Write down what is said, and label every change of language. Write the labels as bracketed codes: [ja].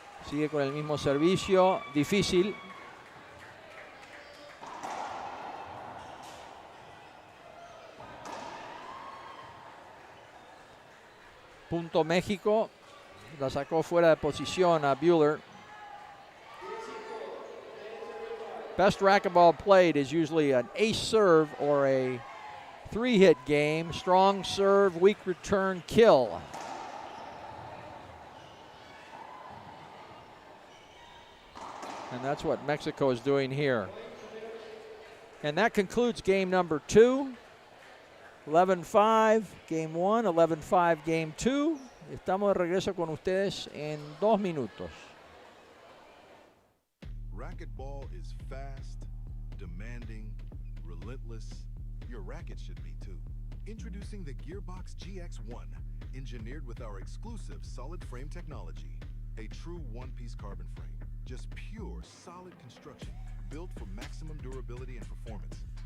[es] Sigue con el mismo servicio. Difícil. Punto México. La sacó fuera de posición a Buehler. [en] Best racquetball played is usually an ace serve or a 3-hit game. Strong serve, weak return, kill. And that's what Mexico is doing here. And that concludes game number 2. 11-5, game 1, 11-5, game 2. [es] Estamos de regreso con ustedes en 2 minutos. [en] Racquetball is fast, demanding, relentless. Your racket should be too. Introducing the Gearbox GX1, engineered with our exclusive solid frame technology. A true one-piece carbon frame. Just pure, solid construction, built for maximum durability and performance.